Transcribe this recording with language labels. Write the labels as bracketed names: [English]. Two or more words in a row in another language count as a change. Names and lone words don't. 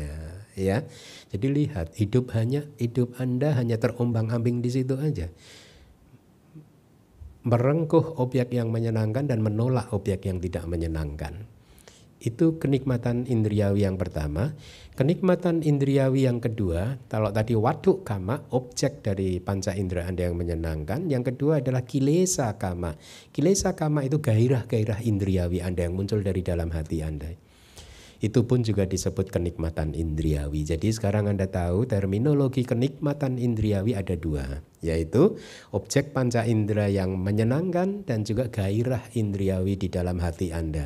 [Indonesian] Ya, jadi lihat hidup Anda hanya terombang-ambing di situ aja. merengkuh objek yang menyenangkan dan menolak objek yang tidak menyenangkan. Itu kenikmatan indriawi yang pertama. Kenikmatan indriawi yang kedua, kalau tadi [Pali] waduk kama, [Indonesian] objek dari panca indera Anda yang menyenangkan. Yang kedua adalah [Pali] kilesa kama. Kilesa kama [Indonesian] itu gairah-gairah indriawi Anda yang muncul dari dalam hati Anda. Itu pun juga disebut kenikmatan indriawi. Jadi sekarang Anda tahu terminologi kenikmatan indriawi ada dua, yaitu objek panca indera yang menyenangkan dan juga gairah indriawi di dalam hati Anda.